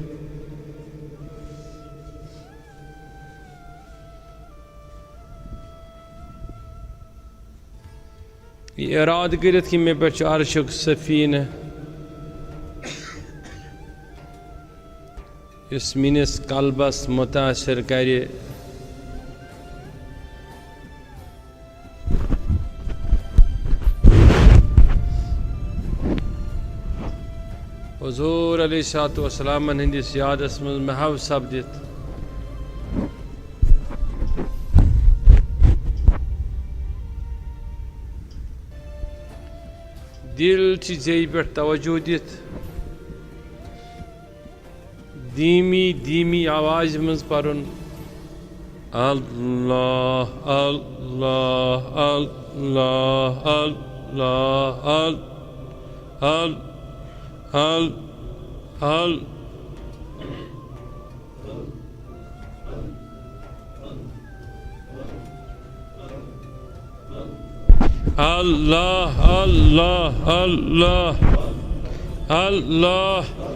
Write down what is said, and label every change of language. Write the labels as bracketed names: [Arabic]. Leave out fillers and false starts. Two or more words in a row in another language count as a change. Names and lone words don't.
[Kashmiri] یہ ارادٕ کٔرِتھ کہ مےٚ پٮ۪ٹھ چھُ عرشُک سفیٖنہٕ یُس میٲنِس قلبس متاثر کرِ حضور [Arabic] علیہ الصلوۃ والسلام [Kashmiri] ہندس یادس مز محو سپدت دل زی پہ توجہ دت [Urdu] دھیمی دھیمی [Kashmiri] آواز مز پرن [Arabic] اللہ اللہ اللہ اللہ اللہ حل حل اللہ اللہ اللہ اللہ